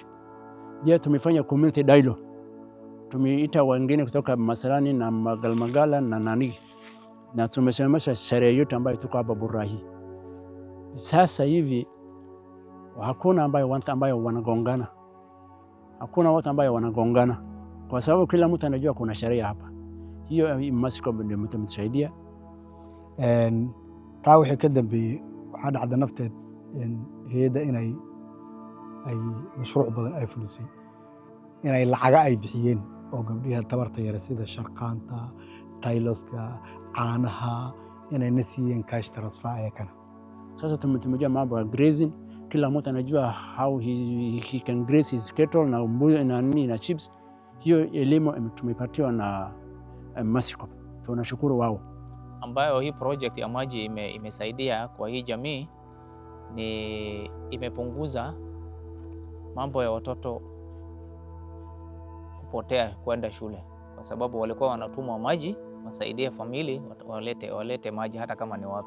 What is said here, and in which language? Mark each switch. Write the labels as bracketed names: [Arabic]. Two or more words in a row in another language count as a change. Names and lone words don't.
[Swahili] Pia tumefanya [English] community dialogue. [Swahili] Tumeita wengine kutoka Masalani na Galmagala na Nanigi, na tumesemesha sheria yote ambayo tuko hapa Bura hii. Sasa hivi hakuna watu ambayo wanagongana. Hakuna watu ambayo wanagongana kwa sababu kila mtu anajua kuna sheria hapa. Hiyo Mercy Corps ndio mtusaidia. [Somali] taa wixii ka dambeeyey waxaa dhacda nafteed hay'adda inay mashruuc badan ay fulisay, inay lacaga ay bixiyeen oo gabdhaha tabarta yar sida sharqaanta, tayloska, caanaha inay na siiyeen [English] cash transfer [Somali] ayakana. [Swahili] Sasa tumejua mambo ya grazing, kila mtu anajua [English] how he can graze his cattle [Swahili] na mbuzi na chips. Hiyo elimu tumepatiwa na Mercy Corps. Tunashukuru wao. Ambayo hii project ya maji imesaidia kwa hii jamii ni imepunguza mambo ya watoto kupotea kwenda shule, kwa sababu walikuwa wanatumwa maji wasaidie family walete maji hata kama ni wapi.